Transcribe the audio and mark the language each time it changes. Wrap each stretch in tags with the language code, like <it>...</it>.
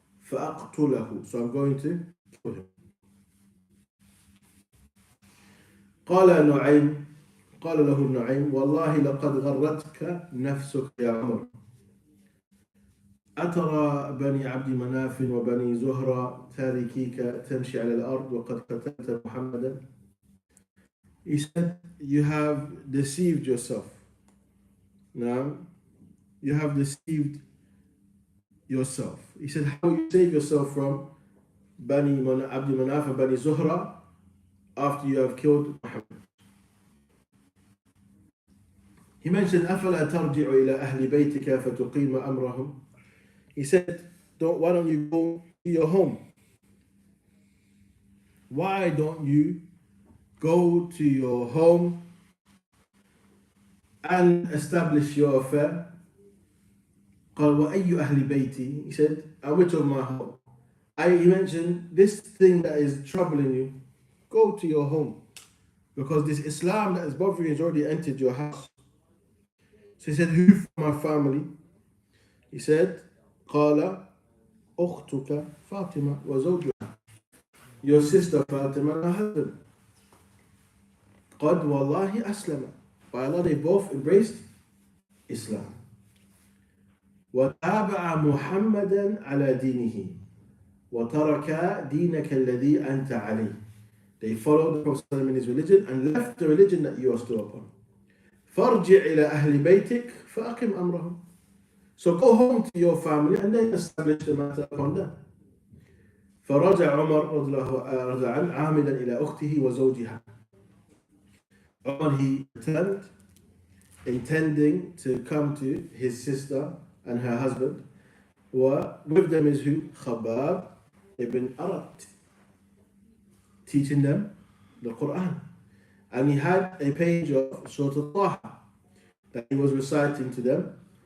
<ar>فَأَقْتُلَهُ,</ar> <en>so I'm going to kill him.</en> <ar>قال له النعيم والله لقد غرتك نفسك يا عمر أترى بني عبد مناف وبني زهرة تاركيك تمشي على الأرض وقد قتلت محمدا.</ar> <en>He said, you have deceived yourself. Now, you have deceived yourself. He said, how will you save yourself from Bani Abd Manaf and Bani Zuhra after you have killed Muhammad? He mentioned,</en> <ar>أَفَلَا تَرْجِعُ إِلَىٰ أَهْلِ بَيْتِكَ فَتُقِيمَ أَمْرَهُمْ.</ar> <en>He said, why don't you go to your home? Why don't you go to your home and establish your affair?</en> <ar>قال وأي أهل بيتي.</ar> <en>He said, and which of my home? He mentioned, this thing that is troubling you, go to your home. Because this Islam that is bothering you has already entered your house. So he said, who from my family? He said,</en> <ar>قال أختك فاطمة وزوجها.</ar> <en>Your sister Fatima and her husband.</en> <ar>قد والله أسلم.</ar> <en>By Allah, they both embraced Islam.</en> <ar>وتابع محمدا على دينه وترك دينك الذي أنت عليه.</ar> <en>They followed the Prophet in his religion and left the religion that you are still upon.</en> <ar>فارجع إلى أهل بيتك فأقم أمرهم.</ar> <en>So go home to your family and then establish the matter upon them.</en> <ar>فرجع عمر رضي الله عنه عامدا إلى أخته وزوجها.</ar> <en>Umar, he returned intending to come to his sister and her husband. With them is who? Khabbab ibn Arat, teaching them the Quran. And he had a page of Surah Al-Taha that he was reciting to them.</en>